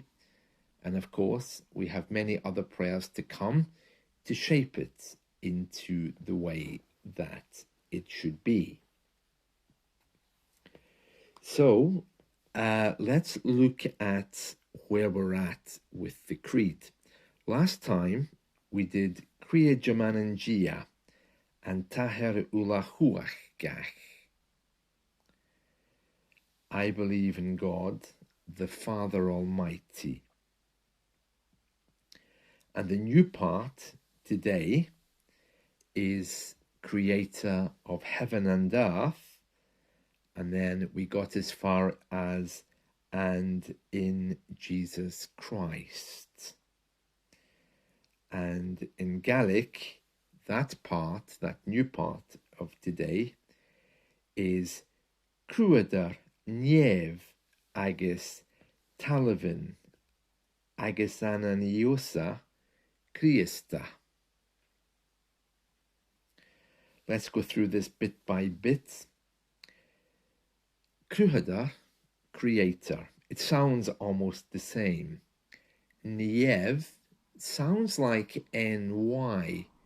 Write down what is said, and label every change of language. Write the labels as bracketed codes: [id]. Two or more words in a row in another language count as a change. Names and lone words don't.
[en] And of course, we have many other prayers to come to shape it into the way that it should be. So let's look at where we're at with the Creed. Last time we did [gd] Creideam an dia an t-Athair uile-chumhachdach. [en] I believe in God, the Father Almighty. And the new part today is Creator of heaven and earth. And then we got as far as and in Jesus Christ. And in Gaelic, that part, that new part of today, is [gd] Cruthadair neimh agus talmhuinn agus an Ìosa Crìosda. [en] Let's go through this bit by bit. Cruthadair, creator. It sounds almost the same. Neimh sounds like NY.